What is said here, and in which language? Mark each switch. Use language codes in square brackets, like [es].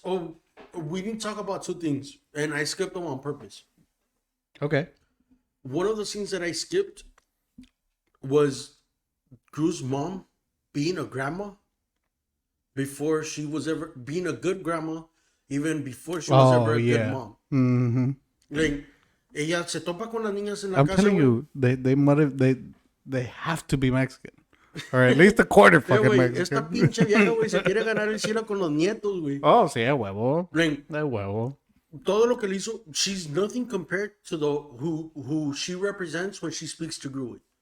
[en] Oh, we didn't talk about two things, and I skipped them on purpose. Okay. One of the scenes that I skipped was Gru's mom being a grandma before she was ever being a good grandma, even before she was ever a good mom. Mm-hmm. [es] Like, ella se topa con las niñas en la [en] I'm [es] casa. [en] telling you, they have to be Mexican, or at least a quarter fucking Mexican. [es] Esta pinche vieja, güey, se quiere ganar el cielo con los nietos, güey. Oh, sí, a huevo. [en] Like, [es] A huevo. todo lo que le hizo, [en] she's nothing compared to the who she represents when she speaks to Gru.